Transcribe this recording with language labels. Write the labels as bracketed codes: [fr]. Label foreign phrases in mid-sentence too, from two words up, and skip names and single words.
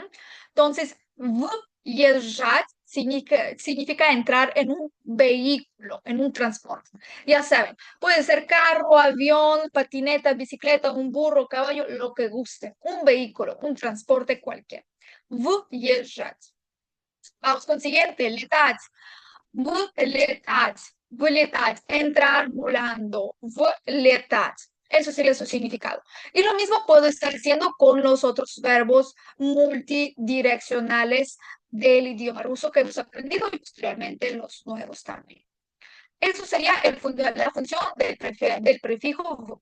[es] Entonces, viajar significa entrar en un vehículo, en un transporte. Ya saben, puede ser carro, avión, patineta, bicicleta, un burro, caballo, lo que guste. Un vehículo, un transporte cualquiera. Выезжать. Vamos con el siguiente, [ru] летать. Вылетать. Вылетать. [es] Entrar volando. Вылетать. Eso sería su significado. Y lo mismo puedo estar diciendo con los otros verbos multidireccionales del idioma ruso que hemos aprendido y posteriormente los nuevos también. Eso sería la función del prefijo v.